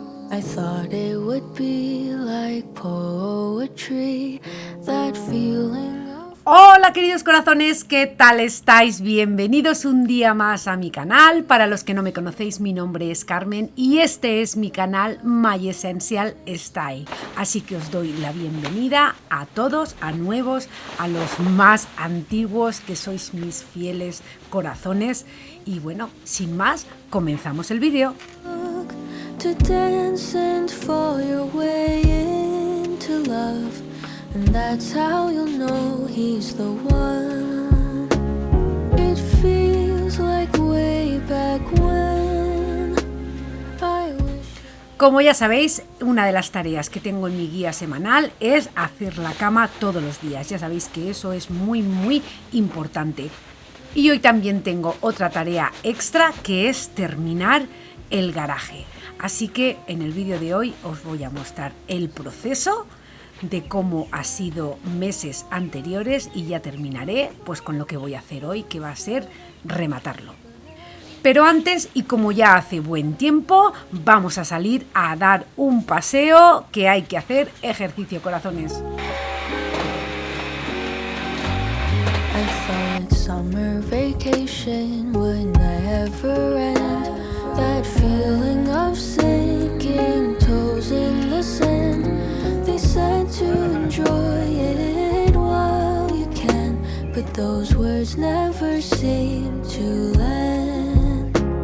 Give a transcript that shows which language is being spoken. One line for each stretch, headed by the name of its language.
English: I thought it would be like poetry, that feeling.
Spanish: Hola queridos corazones, ¿qué tal estáis? Bienvenidos un día más a mi canal. Para los que no me conocéis, mi nombre es Carmen y este es mi canal My Essential Style. Así que os doy la bienvenida a todos, a nuevos, a los más antiguos que sois mis fieles corazones. Y bueno, sin más, comenzamos el vídeo.
English: To dance and fall your way into love. And that's how you'll know he's the one. It feels like way back when I wish.
Spanish: Como ya sabéis, una de las tareas que tengo en mi guía semanal es hacer la cama todos los días. Ya sabéis que eso es muy importante. Y hoy también tengo otra tarea extra que es terminar el garaje. Así que en el vídeo de hoy os voy a mostrar el proceso de cómo ha sido meses anteriores y ya terminaré pues con lo que voy a hacer hoy, que va a ser rematarlo. Pero antes, y como ya hace buen tiempo, vamos a salir a dar un paseo, que hay que hacer ejercicio, corazones.
English: I thought summer vacation would never end. That feeling of sinking toes in the sand. They said to enjoy it while you can, but those words never seem to land.